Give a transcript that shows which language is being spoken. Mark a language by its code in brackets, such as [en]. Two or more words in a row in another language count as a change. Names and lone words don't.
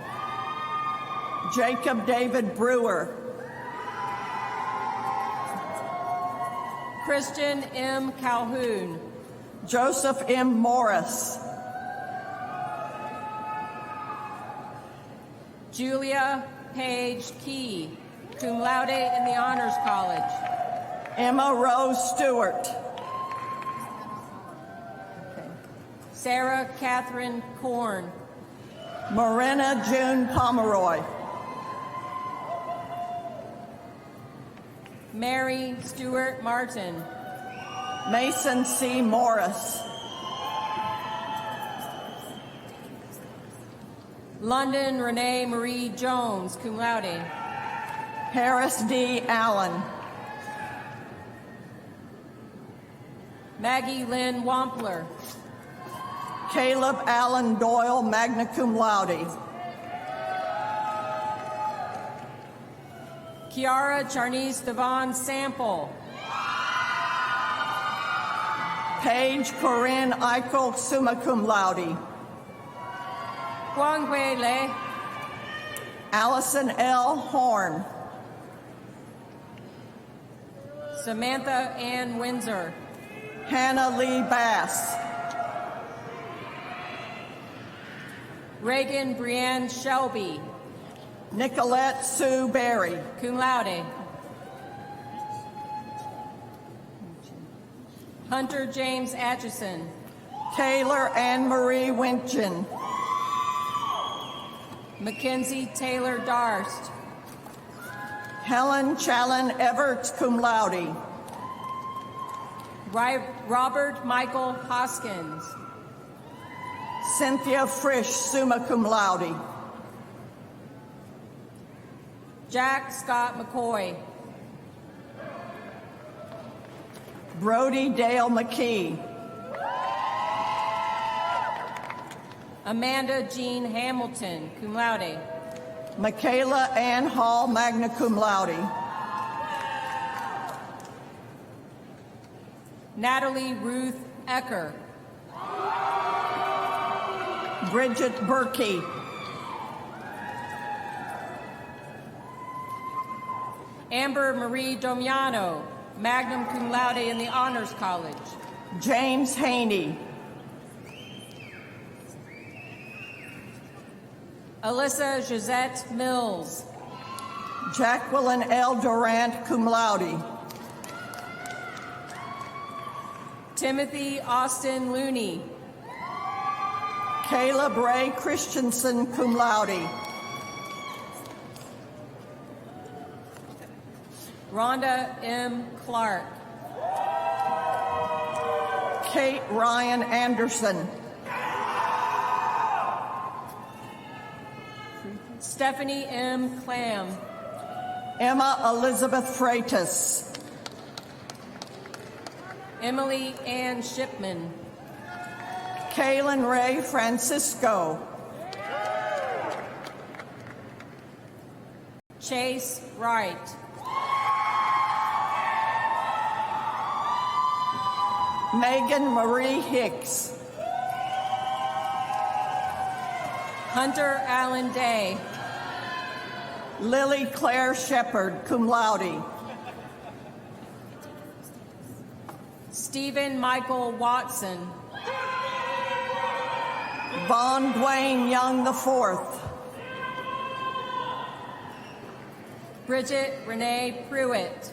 [en] Jacob David Brewer. Christian M. Calhoun. Joseph M. Morris. Julia Page Key, [la] cum laude [en] in the Honors College. Emma Rose Stewart. Sarah Catherine Korn. Morena June Pomeroy. Mary Stewart Martin. Mason C. Morris. London Renee Marie Jones, [la] cum laude. [en] Harris D. Allen. Maggie Lynn Wampler. Caleb Allen Doyle, [la] magna cum laude. [en] Kiara Charnice Devon Sample. Paige Corinne Eichel, [la] summa cum laude. [en] Kwangwe Le. Allison L. Horn. Samantha Ann Windsor. Hannah Lee Bass. Reagan Brienne Shelby, Nicolette Sue Berry. [la] cum laude. [en] Hunter James Atchison. Taylor Anne Marie Winchin. Mackenzie Taylor Darst. Helen Challen Everts, [la] cum laude. [en] Robert Michael Hoskins. Cynthia Frisch, [la] summa cum laude. [en] Jack Scott McCoy. Brody Dale McKee. Amanda Jean Hamilton, [la] cum laude. [en] Michaela Ann Hall, [la] magna cum laude. [en] Natalie Ruth Ecker. Bridget Berkey. Amber Marie Domiano, [la] magna cum laude [en] in the Honors College. James Haney. Alyssa Josette Mills. Jacqueline L. Durant, [la] cum laude. [en] Timothy Austin Looney. Caleb Ray Christensen, [la] cum laude. [en] Rhonda M. Clark. Kate Ryan Anderson. Stephanie M. Clam. Emma Elizabeth Freitas. Emily Ann Shipman. Kaylin Ray Francisco. Chase Wright. Megan Marie Hicks. Hunter Allen Day. Lily Claire Shepard, [la] cum laude. [en] Stephen Michael Watson. Vaughn Dwayne Young IV. Bridget Renee Pruitt.